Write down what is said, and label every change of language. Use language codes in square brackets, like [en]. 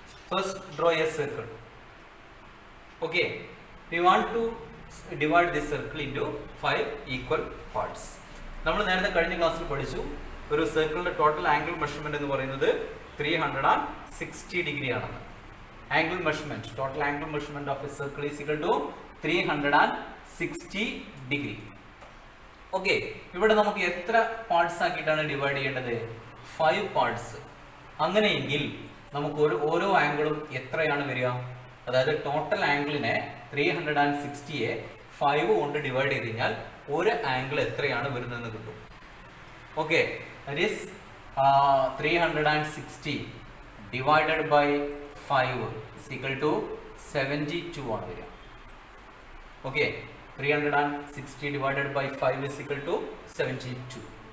[en] First draw a circle. Okay, we want to divide this circle into 5 equal parts. [ml] നമ്മൾ നേരത്തെ കഴിഞ്ഞ ക്ലാസ്സിൽ പഠിച്ചു, ഒരു സർക്കിളിന്റെ ടോട്ടൽ ആംഗിൾ മെഷർമെന്റ് എന്ന് പറയുന്നത് 360 ഡിഗ്രി ആണെന്ന്. [en] Angle measurement, total angle measurement of a circle is equal to 360 degree. [ml] Okay, ഇവിടെ നമുക്ക് എത്ര പാർട്സ് ആക്കിയിട്ടാണ് ഡിവൈഡ് ചെയ്യേണ്ടത്? 5 പാർട്സ്. അങ്ങനെയെങ്കിൽ നമുക്ക് ഓരോ ആംഗിളും എത്രയാണ് വരിക? അതായത് ടോട്ടൽ ആംഗിളിനെ 360യെ 5 കൊണ്ട് ഡിവൈഡ് ചെയ്ത് കഴിഞ്ഞാൽ ഒരു ആംഗിൾ എത്രയാണ് വരുന്നതെന്ന് കിട്ടും. [en] okay, that is 360 divided by 5 is equal to 72 [ml] ആണ് വരിക. [en] Okay, 360 divided by 5 is equal to 72.